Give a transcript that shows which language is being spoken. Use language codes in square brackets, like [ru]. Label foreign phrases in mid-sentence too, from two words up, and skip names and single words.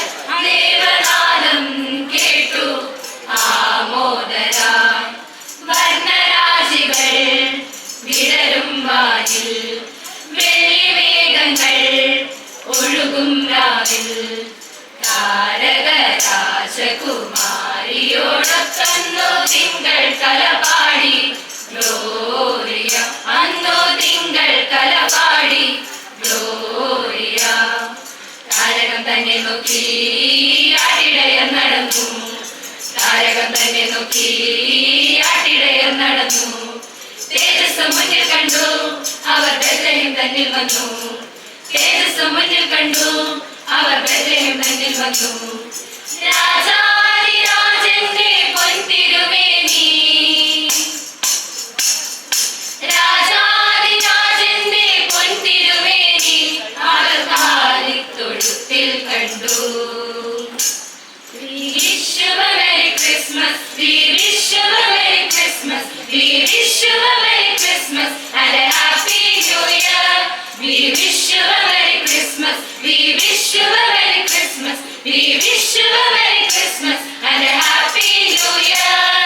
[ml] ദേവനാദം കേട്ടു ആമോദരായി, വർണ്ണരാശികൾ വിടരും വാനിൽ, വെള്ളിമേഘങ്ങൾ ഒഴുകും രാവിൽ. താരകരാജകുമാരിയോടൊത്തന്നു തിങ്കൾ കലപാടി ഗ്ലോറിയ, അന്നു തിങ്കൾ കല [kn] ಹಾಡಿ ಗ್ಲೋರಿಯಾ [ml] താരകം തന്നെ നോക്കി ആട്ടിടയർ നടന്നു താരകം തന്നെ നോക്കി ആട്ടിടയർ നടന്നു തേജസ് മുന്നിൽ കണ്ടു അവർ ബേത്ലഹേം തന്നിൽ വന്നു തേജസ് മുന്നിൽ കണ്ടു അവർ ബേത്ലഹേം തന്നിൽ വന്നു രാജാതിരാജന്റെ പൊൻതിരുമേനി രാജാതിരാജന്റെ പൊൻതിരുമേനി അവർ കാലിത്തൊഴുത്തിൽ കണ്ടു. [en] We wish you a Merry Christmas, we wish you a Merry Christmas, we wish you a Merry Christmas and a Happy New Year. We wish you a Merry Christmas, we wish you a Merry Christmas, we wish you a Merry Christmas and a Happy New Year.